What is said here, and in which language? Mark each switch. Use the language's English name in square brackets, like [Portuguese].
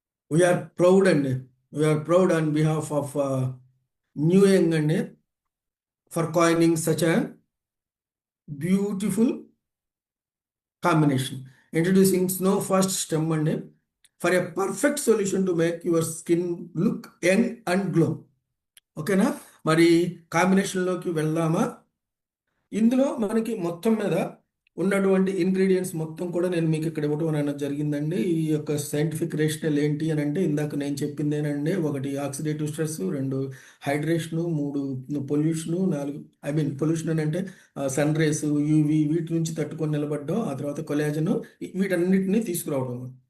[English] We are proud అండి, we are proud on behalf of New Young అండి for coining such a beautiful combination. Introducing Snow Fast Stem అండి for a perfect solution to make your skin look young and glow. [Telugu] ఓకేనా? మరి కాంబినేషన్లోకి వెళ్దామా? ఇందులో మనకి మొత్తం మీద ఉన్నటువంటి ఇంగ్రీడియంట్స్ మొత్తం కూడా నేను మీకు ఇక్కడ ఇవ్వడం అనేది జరిగిందండి. ఈ యొక్క సైంటిఫిక్ రేషనల్ ఏంటి అని అంటే ఇందాక నేను చెప్పిందేనండి. 1 ఆక్సిడేటివ్ స్ట్రెస్, 2 హైడ్రేషను, 3 పొల్యూషను, 4 పొల్యూషన్ అని అంటే సన్ రేస్, యూవి, వీటి నుంచి తట్టుకొని నిలబడడం, ఆ తర్వాత కొలాజను, వీటన్నిటిని తీసుకురావడం.